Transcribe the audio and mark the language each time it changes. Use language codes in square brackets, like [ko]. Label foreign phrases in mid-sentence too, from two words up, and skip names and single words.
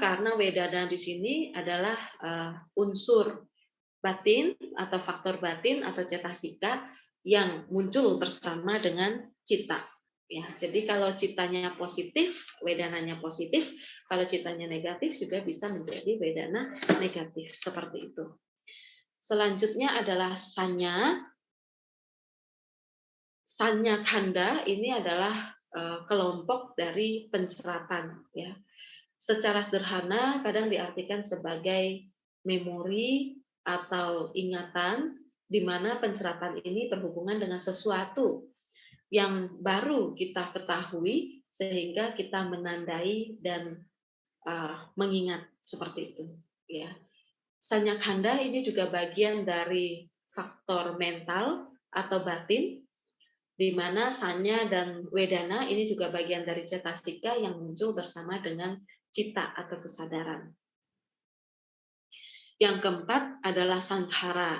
[id] Karena Wedana di sini adalah unsur batin atau faktor batin atau cetasika yang muncul bersama dengan cita. Ya, jadi kalau citanya positif, Wedananya positif. Kalau citanya negatif juga bisa menjadi Wedana negatif, seperti itu. Selanjutnya adalah sanya. [pi] Sanya khanda [id] ini adalah kelompok dari pencerapan, ya. Secara sederhana kadang diartikan sebagai memori atau ingatan, di mana pencerapan ini berhubungan dengan sesuatu yang baru kita ketahui sehingga kita menandai dan mengingat seperti itu. Ya, [pi] sanya khanda [id] ini juga bagian dari faktor mental atau batin, di mana sanya dan wedana ini juga bagian dari cetasika yang muncul bersama dengan cita atau kesadaran. Yang keempat adalah sangkhara.